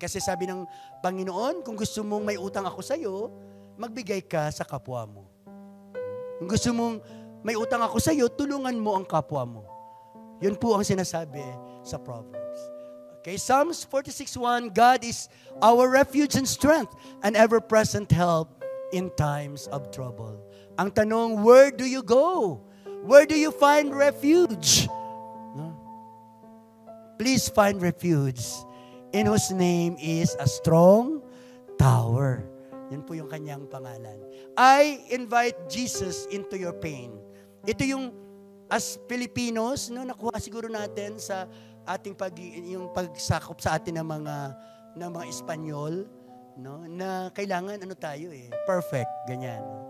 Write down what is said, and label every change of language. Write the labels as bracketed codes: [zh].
[tl] Kasi sabi ng Panginoon, kung gusto mong may utang ako sa'yo, magbigay ka sa kapwa mo. Kung gusto mong may utang ako sa'yo, tulungan mo ang kapwa mo. Yun po ang sinasabi sa Proverbs. [en] Okay, Psalms 46:1, God is our refuge and strength, an ever-present help in times of trouble. Ang tanong, where do you go? Where do you find refuge? No? Please find refuge in whose name is a strong tower. [tl] Yun po yung kanyang pangalan. [en] I invite Jesus into your pain. [tl] Ito yung, [en] as Filipinos, [tl] no, nakuha siguro natin sa ating yung pagsakop sa atin ng mga Espanyol, no, na kailangan tayo perfect, ganyan.